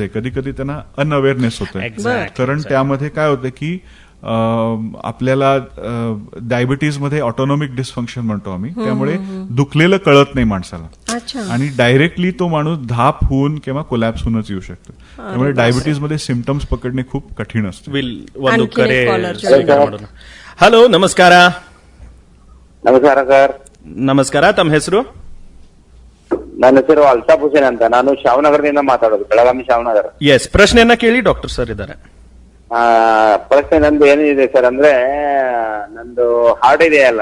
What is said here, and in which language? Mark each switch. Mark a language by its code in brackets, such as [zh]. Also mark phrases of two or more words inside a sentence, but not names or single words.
[mr] कधी कधी त्यांना अनअवेअरनेस होते. कारण त्यामध्ये काय होतं की आपल्याला डायबिटीजमध्ये [en] autonomic dysfunction [mr] म्हणतो आम्ही. त्यामुळे दुखलेलं कळत नाही माणसाला आणि डायरेक्टली तो माणूस धाप होऊन किंवा कोलॅप्स होऊनच येऊ शकतो. त्यामुळे डायबिटीजमध्ये सिम्पटम्स पकडणे खूप कठीण असते. [kn] ಹಲೋ, ನಮಸ್ಕಾರ. ನಮಸ್ಕಾರ ಸರ್. ನಮಸ್ಕಾರ. ತಮ್ಮ ಹೆಸರು? ನನ್ನ ಹೆಸರು ಅಲ್ತಾಫ್ ಹುಸೇನ್ ಅಂತ. ನಾನು ಶಾವನಗರದಿಂದ ಮಾತಾಡೋದು, ಬೆಳಗಾವಿ ಶಾವನಗರ. ಎಸ್, ಪ್ರಶ್ನೆಯನ್ನ ಕೇಳಿ, ಡಾಕ್ಟರ್ ಸರ್ ಇದ್ದಾರೆ. ಪ್ರಶ್ನೆ ನಂದು ಏನಿದೆ ಸರ್ ಅಂದ್ರೆ, ನಂದು ಹಾರ್ಟ್ ಇದೆಯಲ್ಲ.